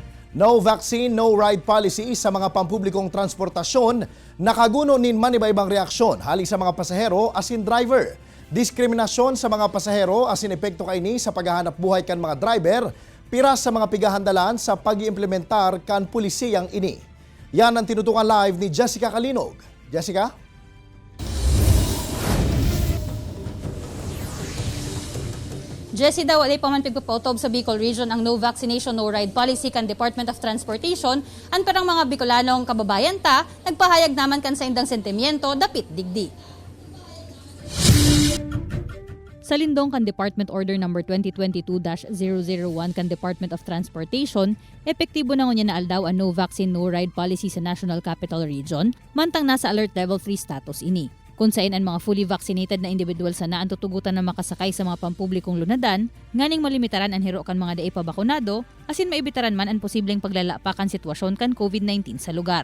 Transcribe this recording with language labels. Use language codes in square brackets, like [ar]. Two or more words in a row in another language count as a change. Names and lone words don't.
[en] No vaccine, no ride policy [bik] sa mga pampublikong transportasyon nakaguno nin manibaybang reaksyon hali sa mga pasahero asin driver. Diskriminasyon sa mga pasahero asin epekto kaini sa paghahanap buhay kan mga driver, piras sa mga pigahandalan sa pag-iimplementar kan pulisiyang ini. [tl] Yan ang tinutukan live ni Jessica Kalinog. Jessica? [bik] Jessie daw, walay pa man pigpapautob sa Bicol Region ang [en] no vaccination, no ride policy [bik] kan Department of Transportation. An parang mga Bicolanong kababayan ta, nagpahayag naman kan sa indang sentimiento, dapit digdi. Sa lindong kan Department Order No. 2022-001 kan Department of Transportation, epektibo na ngunya na aldaw ang [en] no vaccine, no ride policy [bik] sa National Capital Region, mantang nasa [en] Alert Level 3 status [bik] ini. Kung saan ang mga [en] fully vaccinated [bik] na individual sana ang tutugutan na makasakay sa mga pampublikong lunadan, nganing malimitaran ang hiro kan mga dae pa bakunado, asin maibitaran man ang posibleng paglalapakan sitwasyon kan COVID-19 sa lugar.